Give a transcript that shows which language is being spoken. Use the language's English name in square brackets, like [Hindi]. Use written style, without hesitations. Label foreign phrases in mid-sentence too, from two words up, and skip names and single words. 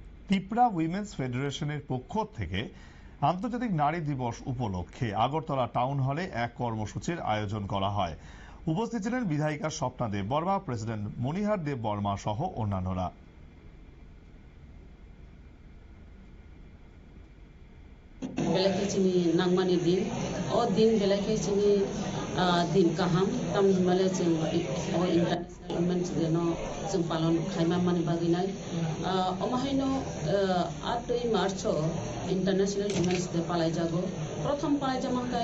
[Bangla] তিপ্রা উইমেন্স ফেডারেশনের পক্ষ থেকে আন্তর্জাতিক নারী দিবস উপলক্ষে আগরতলা টাউন হলে এক কর্মসূচির আয়োজন করা হয়। উপস্থিত ছিলেন বিধায়িকা স্বপ্না দেব বর্মা, প্রেসিডেন্ট মনিহার দেব বর্মা সহ অন্যান্যরা। [Kok Borok] बेलाखै जोंनि नांमानि दिन अ दिन बेलाखै जोंनि दिन गाहाम तामहिमाले जों इन्टारनेशनल वुमेन्स डे न जों पालन खायमा माने बागिनाय अमाहायनो 8 मार्च इंटरनेशनल वुमेन्स डे पालाय जागो प्रथम पालाय जामांखाय